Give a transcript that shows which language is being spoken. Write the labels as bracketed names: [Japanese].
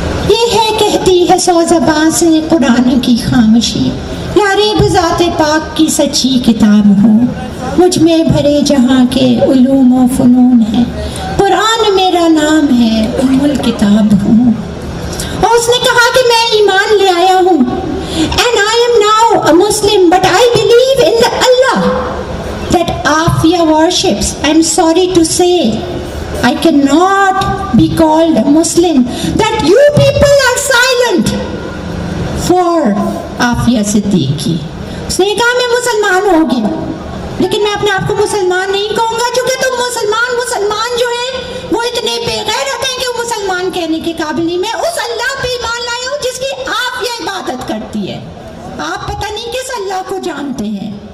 [Urdu] یہ ہے کہتی ہے 100 زبان سے قرآن کی خاموشی, یاری بذات پاک کی سچی کتاب ہوں, مجھ میں بھرے جہاں کے علوم و فنون ہے, قرآن میرا نام ہے, ام الکتاب ہوں. اور اس نے کہا کہ میں ایمان لے آیا ہوں, [English] and I am now a Muslim, but I believe in the Allah that Afia worships. I'm sorry to say I cannot be called a Muslim, that you people are silent for Afia Siddiqui. [Urdu] اس نے کہا میں مسلمان ہو گیا, لیکن میں اپنے آپ کو مسلمان نہیں کہوں گا, چونکہ تم مسلمان جو ہیں وہ اتنے بے غیرت ہیں کہ وہ مسلمان کہنے کے قابل نہیں. میں اس اللہ پہ ایمان لایا ہوں جس کی آپ یہ عبادت کرتی ہے, آپ پتہ نہیں کس اللہ کو جانتے ہیں.